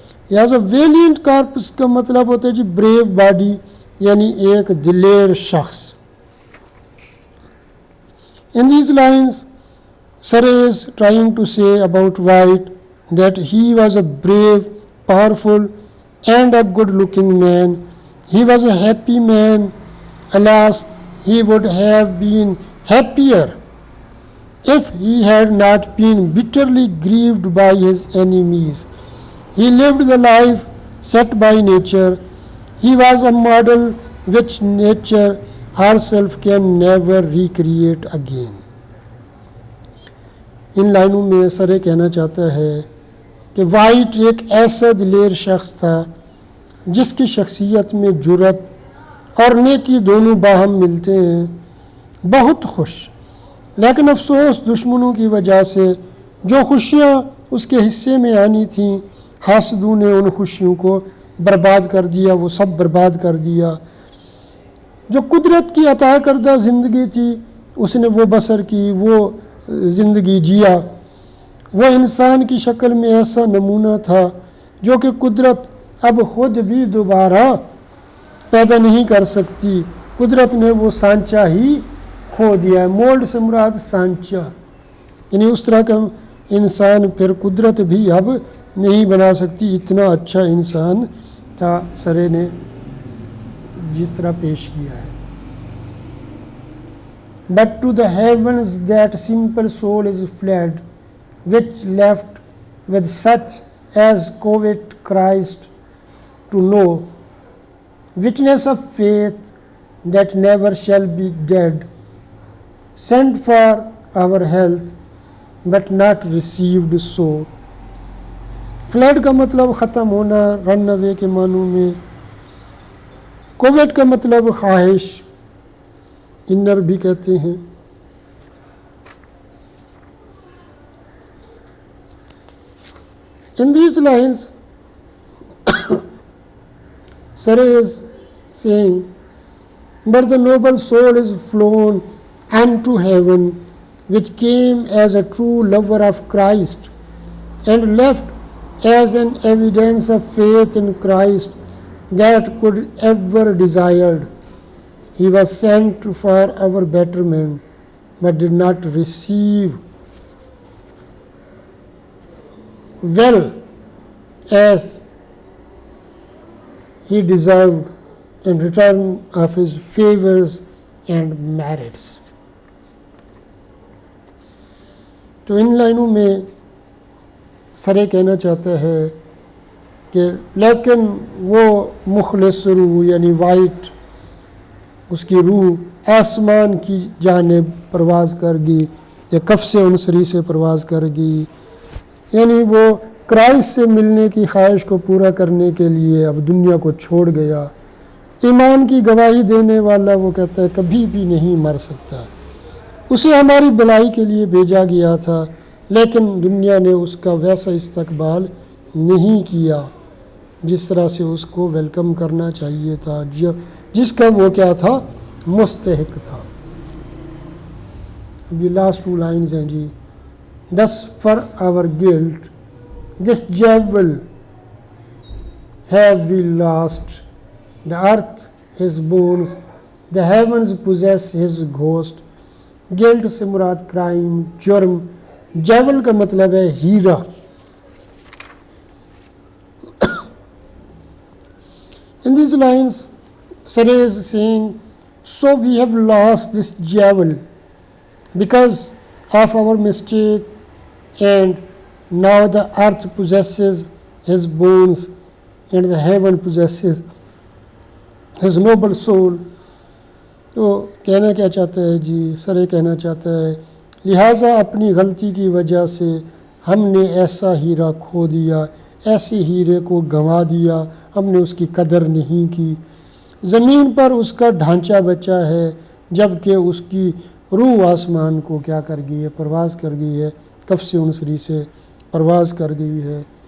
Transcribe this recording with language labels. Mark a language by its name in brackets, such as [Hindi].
[English] As a valiant corpus [Hindi] का मतलब होता है जी ब्रेव बॉडी, यानी एक दिलेर शख्स। [English] In these lines, Sir is trying to say about White that he was a brave, powerful, and a good looking man. He was a happy man. Alas, he would have been happier if he had not been bitterly grieved by his enemies. He lived the life set by nature. He was a model which nature herself can never recreate again. [Hindi] इन लाइनों में sir कहना चाहता है कि white एक ऐसा दिलेर शख्स था जिसकी शख्सियत में जुर्रत और नेकी दोनों बाहम मिलते हैं। बहुत खुश, लेकिन अफसोस दुश्मनों की वजह से जो खुशियाँ उसके हिस्से में आनी थीं, हासदों ने उन खुशियों को बर्बाद कर दिया, वो सब बर्बाद कर दिया। जो कुदरत की अता करदा ज़िंदगी थी उसने वो बसर की, वो ज़िंदगी जिया। वो इंसान की शक्ल में ऐसा नमूना था जो कि कुदरत अब ख़ुद भी दोबारा पैदा नहीं कर सकती। कुदरत ने वो सांचा ही खो दिया है। मोल्ड से मुराद सांचा, यानी उस तरह का इंसान फिर कुदरत भी अब नहीं बना सकती। इतना अच्छा इंसान था सरे ने जिस तरह पेश किया है। [English] But to the heavens that simple soul is fled, which left with such as covet Christ to know, witness of faith that never shall be dead, sent for our health but not received so. [Hindi] Flood का मतलब ख़त्म होना, run away के मानों में। Covid का मतलब ख्वाहिश, इनर भी कहते हैं। [English] In these lines, Sare is saying, but the noble soul is flown unto heaven, which came as a true lover of Christ and left as an evidence of faith in Christ that could ever desired. He was sent for our betterment, but did not receive well as he deserved in return of his favors and merits. [Hindi] तो इन लाइनों में सरे कहना चाहता है कि लेकिन वो मुखलिस रूह यानी वाइट, उसकी रूह आसमान की जानिब परवाज़ कर गई या कफ से उनसरी से परवाज़ कर गई, यानी वो क्राइस्ट से मिलने की ख्वाहिश को पूरा करने के लिए अब दुनिया को छोड़ गया। ईमान की गवाही देने वाला वो कहता है कभी भी नहीं मर सकता। उसे हमारी भलाई के लिए भेजा गया था, लेकिन दुनिया ने उसका वैसा इस्तकबाल नहीं किया जिस तरह से उसको वेलकम करना चाहिए था, जिसका वो क्या था, मुस्तहिक था। अभी लास्ट 2 लाइन्स हैं जी। [English] Thus for our guilt this jewel have we lost, the earth his bones, the heavens possess his ghost। [Hindi] Guilt से मुराद क्राइम, जुर्म। जेवल का मतलब है हीरा। [English] In these lines, Sare is saying, so we have lost this jewel because of our mistake, and now the earth possesses his bones and the heaven possesses his noble soul। [Hindi] तो कहना क्या चाहता है जी, सरे कहना चाहता है लिहाजा अपनी गलती की वजह से हमने ऐसा हीरा खो दिया, ऐसे हीरे को गंवा दिया, हमने उसकी कदर नहीं की। ज़मीन पर उसका ढांचा बचा है, जबकि उसकी रूह आसमान को क्या कर गई है, परवाज़ कर गई है, कफ से उनसरी से परवाज़ कर गई है।